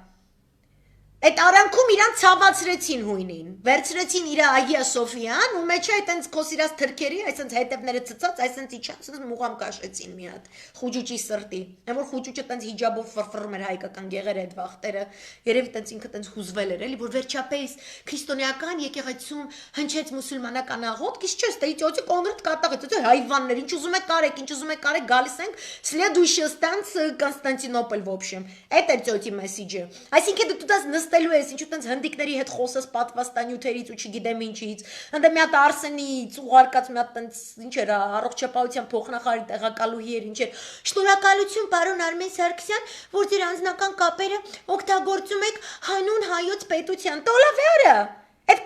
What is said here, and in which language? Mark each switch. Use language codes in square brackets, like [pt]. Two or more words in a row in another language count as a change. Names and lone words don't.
[hy] Այդ արանքում իրան ցավացրեցին հույնին, վերցրեցին իր Ագիա Սոֆիան ու մեջը այտենց քոսիրած թրքերի, այսենց հետևները ցծած, այսենց իջան, այսենց մուղամ կաշեցին մի հատ խուճուճի սրտի։ Այն որ խուճուճը տենց հիջաբով ֆրֆռում էր հայկական գեղերը այդ վախտերը, երևի տենց ինքը տենց հուզվել էր, էլի, որ վերջապես քրիստոնեական եկեղեցում հնչեց մուսուլմանական աղոթք, իսկ չէ, ստե իծոցի կոնկրետ կատաղեց, այդ հայվաններ, ինչ ուզում եք կարեք, ինչ ուզում եք կարեք, գալիս ենք [ru] следующая станция Константинополь в общем։ [hy] Այդ էր ծոցի մեսեջը։ Այսինքն դու դες նստելու ես, ինչու տենց հնդիկների հետ խոսես պատվաստանյութերից ու չգիտեմ ինչից։ Ընդ մի հատ Արսենից ուղարկած մի հատ տենց ինչ էր, առողջապահության փոխնախարարի տեղակալուհի էր, ինչ էր։ Շնորհակալություն պարոն Արմեն Սարգսյան, որ ձեր անձնական կապերը օգտագործում եք հանուն հայոց պետության։ Տոլավերը։ Այդ